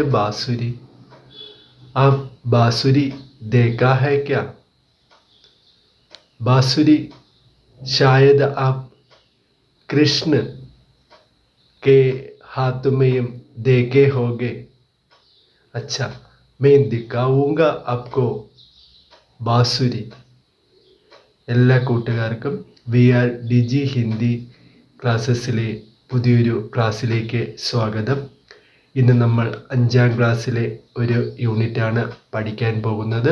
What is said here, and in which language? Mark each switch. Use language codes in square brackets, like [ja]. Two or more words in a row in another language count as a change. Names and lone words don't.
[hi] बांसुरी आप बांसुरी देखा है क्या? बांसुरी शायद आप कृष्ण के हाथ में देखे होंगे। अच्छा, मैं दिखाऊंगा आपको ബാസുരി. [ml] എല്ലാ കൂട്ടുകാർക്കും BRDG ഹിന്ദി ക്ലാസ്സസിലെ പുതിയൊരു ക്ലാസ്സിലേക്ക് സ്വാഗതം. ഇന്ന് നമ്മൾ 5ാം ക്ലാസ്സിലെ ഒരു യൂണിറ്റാണ് പഠിക്കാൻ പോകുന്നത്.